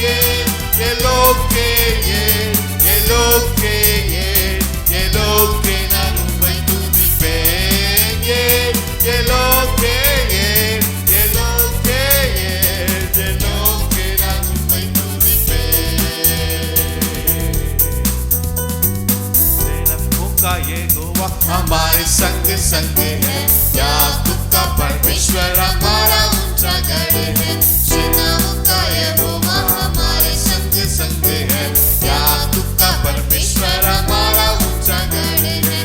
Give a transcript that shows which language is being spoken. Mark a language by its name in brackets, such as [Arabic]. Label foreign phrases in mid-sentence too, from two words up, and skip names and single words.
[Tamil] எலோகே எலோகே எலோகே நான் உம்மை துதிப்பேன். எலோகே எலோகே எலோகே நான் உம்மை துதிப்பேன். [Hindi] सेना ये गोवा हमारे संग संग है, याकूब का परमेश्वर हमारा ऊंचा गढ़ है। सेनाओं का यहोवा हमारे संग संग है, याकूब का परमेश्वर हमारा ऊंचा गढ़ है।